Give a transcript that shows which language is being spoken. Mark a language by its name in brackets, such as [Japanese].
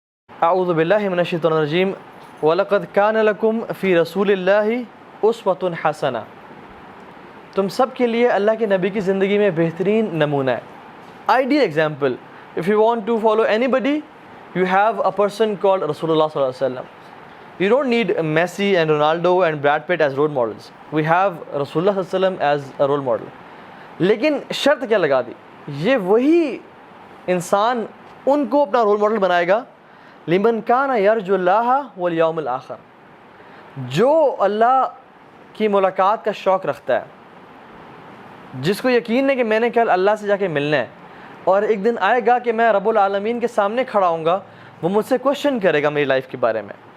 [Arabic] اعوذ باللہ من الشیطان الرجیم وَلَقَدْ كَانَ لَكُمْ فِي رَسُولِ اللَّهِ أُسْوَةٌ حَسَنَةٌ، [Urdu] تم سب کے لیے اللہ کے نبی کی زندگی میں بہترین نمونہ ہے. [English] Ideal example. If you want to follow anybody, you have a person called Rasulullah sallallahu alaihi wasallam. You don't need Messi and Ronaldo and Brad Pitt as role models. We have Rasulullah sallallahu alaihi wasallam as a role model. [Urdu] لیکن شرط کیا لگا دی؟ یہ وہی انسان ان کو اپنا role model بنائے گا [Arabic] لمن کان یرجو اللہ والیوم الآخر، [Urdu] جو اللہ کی ملاقات کا شوق رکھتا ہے، جس کو یقین ہے کہ میں نے کل اللہ سے جا کے ملنا ہے اور ایک دن آئے گا کہ میں رب العالمین کے سامنے کھڑا ہوں گا، وہ مجھ سے کوشچن کرے گا میری لائف کے بارے میں.